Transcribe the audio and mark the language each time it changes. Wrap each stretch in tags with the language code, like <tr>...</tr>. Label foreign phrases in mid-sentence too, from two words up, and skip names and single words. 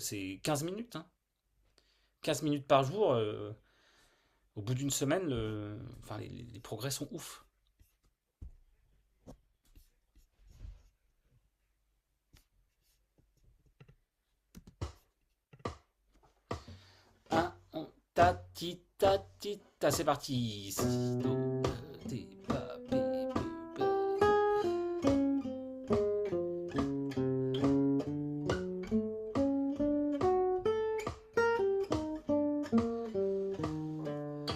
<fr>C'est 15 minutes. Hein. 15 minutes par jour. Au bout d'une semaine, enfin, les progrès sont ouf. Un, ta, ti, ta, c'est parti. Si, do, ti, pa, pi, pi, pa.</fr>